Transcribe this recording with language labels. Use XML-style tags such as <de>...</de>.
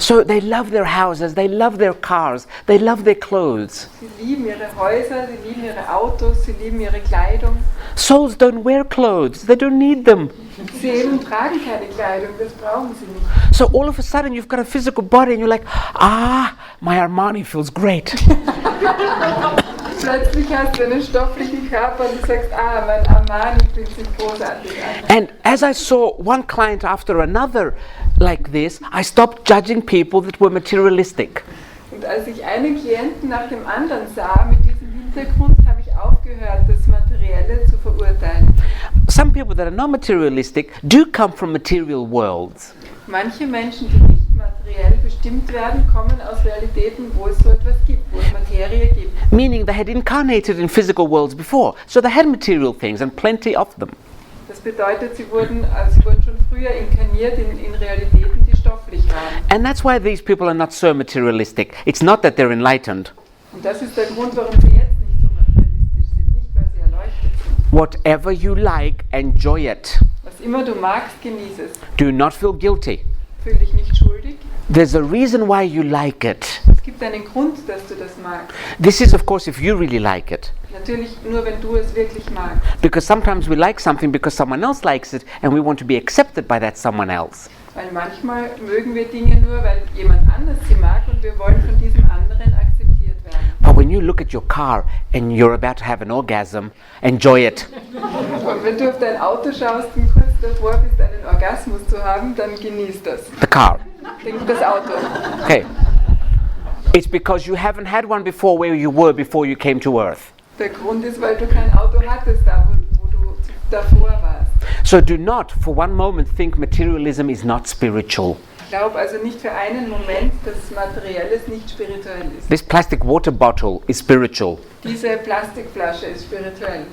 <en>So they love their houses, they love their cars, they love their clothes.</en> <de>Sie lieben ihre Häuser, sie lieben ihre Autos, sie lieben ihre Kleidung.</de> <en>Souls don't wear clothes, they don't need them.</en> <de>Seelen tragen keine Kleidung, das brauchen sie nicht.</de> <en>So all of a sudden you've got a physical body and you're like, my Armani feels great.</en> <de>Plötzlich hast du einen stofflichen Körper und du sagst, mein Armani fühlt sich großartig an.</de> <en>And as I saw one client after another like this, I stopped judging people that were materialistic.</en> <de>Und als ich einen Klienten nach dem anderen sah mit diesem Hintergrund, habe ich aufgehört, das Materielle zu verurteilen.</de> <en>Some people that are not materialistic do come from material worlds.</en> <de>Manche Menschen, die nicht materiell bestimmt werden, kommen aus Realitäten, wo es so etwas gibt, wo es Materie gibt.</de> <en>Meaning they had incarnated in physical worlds before, so they had material things and plenty of them.</en> <de>Das bedeutet, sie wurden schon früher inkarniert in Realitäten, die stofflich waren.</de> <en>And that's why these people are not so materialistic. It's not that they're enlightened.</en> <de>Und das ist der Grund, warum sie jetzt nicht so materialistisch sind, nicht weil sie erleuchtet sind.</de> <en>Whatever you like, enjoy it.</en> <de>Was immer du magst, genieß es.</de> <en>Do not feel guilty.</en> <de>Fühl dich nicht schuldig.</de> <en>There's a reason why you like it.</en> <de>Es gibt einen Grund, dass du das magst.</de> <en>This is, of course, if you really like it.</en> <de>Natürlich nur, wenn du es wirklich magst.</de> <en>Because sometimes we like something because someone else likes it and we want to be accepted by that someone else.</en> <de>Weil manchmal mögen wir Dinge nur, weil jemand anders sie mag und wir wollen von diesem anderen akzeptiert werden.</de> <en>But when you look at your car and you're about to have an orgasm, enjoy it.</en> <de>Und wenn du auf dein Auto schaust und kurz davor bist, einen Orgasmus zu haben, dann genieß das.</de> <en>The car.</en> <de>Denk das Auto.</de> <en>Okay. It's because you haven't had one before where you were before you came to Earth.</en> <de>Der Grund ist, weil du kein Auto hattest, da wo du davor warst.</de> <en>So do not for one moment think materialism is not spiritual.</en> <de>Glaub also nicht für einen Moment, dass Materielles nicht spirituell ist.</de> <en>This plastic water bottle is spiritual.</en> <de>Diese Plastikflasche ist spirituell.</de>